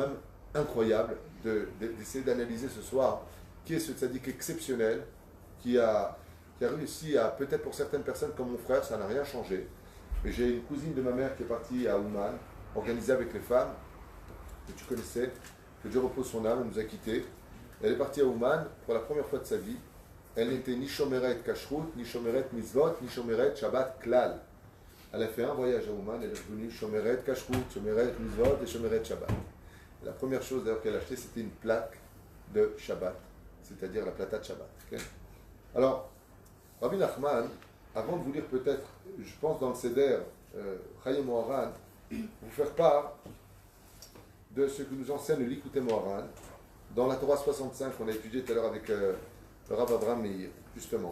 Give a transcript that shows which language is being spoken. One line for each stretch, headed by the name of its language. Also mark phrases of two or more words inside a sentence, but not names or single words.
French: C'est quand même incroyable d'essayer d'analyser ce soir qui est ce tzaddik exceptionnel qui a réussi à, peut-être pour certaines personnes comme mon frère, ça n'a rien changé. Mais j'ai une cousine de ma mère qui est partie à Ouman, organisée avec les femmes, que tu connaissais, que Dieu repose son âme, elle nous a quittés. Elle est partie à Ouman pour la première fois de sa vie. Elle n'était ni
Hebrew: שומרת כשרות,
French: ni
Hebrew: שומרת מצוות,
French: ni
Hebrew: שומרת שבת כלל.
French: Elle a fait un voyage à Ouman, elle est revenue
Hebrew: שומרת כשרות, שומרת מצוות
French: et
Hebrew: שומרת שבת.
French: Et la première chose d'ailleurs qu'elle a achetée, c'était une plaque de Shabbat, c'est-à-dire la plata de Shabbat. Okay. Alors, Rabbi Nachman, avant de vous lire peut-être, je pense dans le Seder, Chayei Moharan, vous faire part de ce que nous enseigne le Likutei Moharan dans la Torah 65 qu'on a étudié tout à l'heure avec le Rav Avraham Meir, justement.